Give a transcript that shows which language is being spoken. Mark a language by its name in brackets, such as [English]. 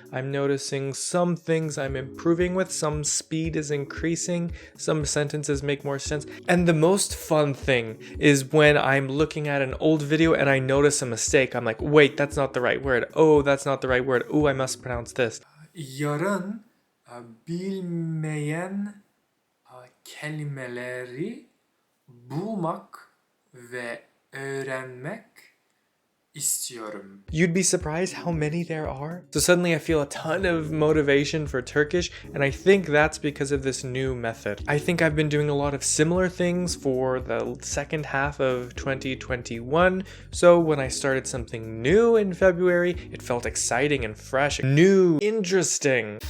[English] I'm noticing some things I'm improving with. Some speed is increasing. Some sentences make more sense. And the most fun thing is when I'm looking at an old video and I notice a mistake. I'm like, wait, that's not the right word. Oh, that's not the right word. Oh, I must pronounce this. [Turkish] Yarın bilmeyen kelimeleri bulmak ve öğrenmek istiyorum. [English] You'd be surprised how many there are. So suddenly I feel a ton of motivation for Turkish, and I think that's because of this new method. I think I've been doing a lot of similar things for the second half of 2021, so when I started something new in February, it felt exciting and fresh, new, interesting.